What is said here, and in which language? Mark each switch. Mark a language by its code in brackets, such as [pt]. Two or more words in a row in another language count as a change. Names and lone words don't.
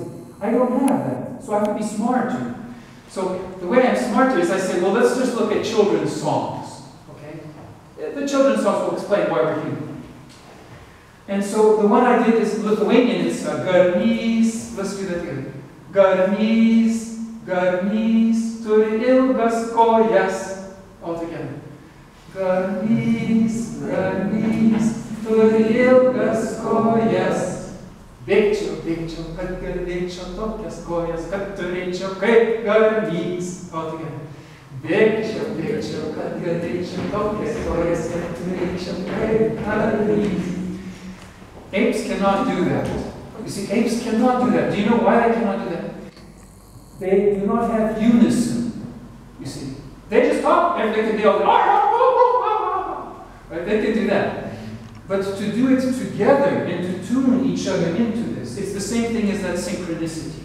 [en] I don't have that, so I have to be smarter. So the way I'm smarter is I say, well, let's just look at children's songs. Okay, the children's songs will explain why we're human. And so the one I did is Lithuanian. It's garnys. Let's do that together. [lt] Garnys, garnys, turi ilgas kojas. [en] All together. [lt] Garnys, garnys, turi ilgas kojas. Bėgčiau, bėgčiau, kad galėčiau tokias kojas, kad turėčiau kaip garnys. [en] All together. [lt] Bėgčiau, bėgčiau, kad galėčiau tokias kojas, kad turėčiau kaip garnys. [en] Apes cannot do that. You see, apes cannot do that. Do you know why they cannot do that? They do not have unison. You see, they just talk and they can all right? They can do that. But to do it together and to tune each other into this, it's the same thing as that synchronicity.